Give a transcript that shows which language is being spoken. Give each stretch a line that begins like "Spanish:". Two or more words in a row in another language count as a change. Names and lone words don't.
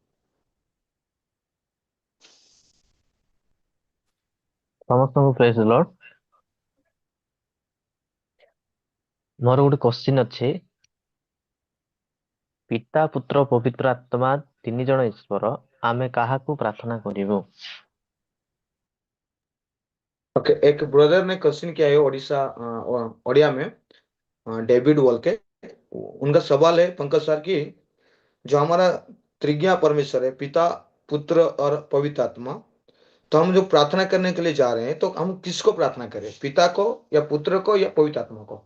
Odia: ସମସ୍ତଙ୍କୁ
English: praise the Lord.
Odia: ମୋର ଗୋଟେ କ୍ୱେଶ୍ଚିନ୍ ଅଛି। ପିତା, ପୁତ୍ର, ପବିତ୍ର ଆତ୍ମା ତିନି ଜଣ ଈଶ୍ୱର, ଆମେ କାହାକୁ ପ୍ରାର୍ଥନା କରିବୁ?
Hindi: ओके, एक ब्रदर ने क्वेश्चन किया है ओडिया में, डेविड वॉल के। उनका सवाल है पंकज सर की, जो हमारा त्रिज्ञा परमेश्वर है, पिता, पुत्र और पवित्र आत्मा, तो हम जो प्रार्थना करने के लिए जा रहे हैं, तो हम किसको प्रार्थना करें, पिता को या पुत्र को या पवित्र आत्मा को?